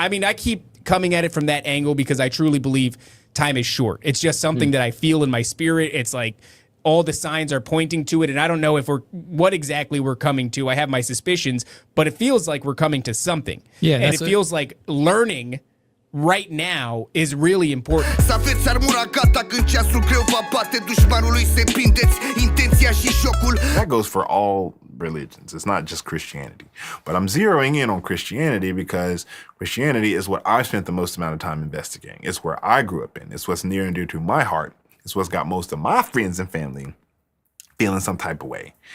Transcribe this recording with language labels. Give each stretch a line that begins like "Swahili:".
English: I mean, I keep coming at it from that angle because I truly believe time is short. It's just something that I feel in my spirit. It's like all the signs are pointing to it, and I don't know if what exactly we're coming to. I have my suspicions, but it feels like we're coming to something. Yeah, and it feels like learning right now is really important.
Romanian: Să aveți armura gata când ceasul greu va bate dușmanului să prindeți intenția și șocul.
English: That goes for all religions. It's not just Christianity. But I'm zeroing in on Christianity because Christianity is what I've spent the most amount of time investigating. It's where I grew up in. It's what's near and dear to my heart. It's what's got most of my friends and family feeling some type of way.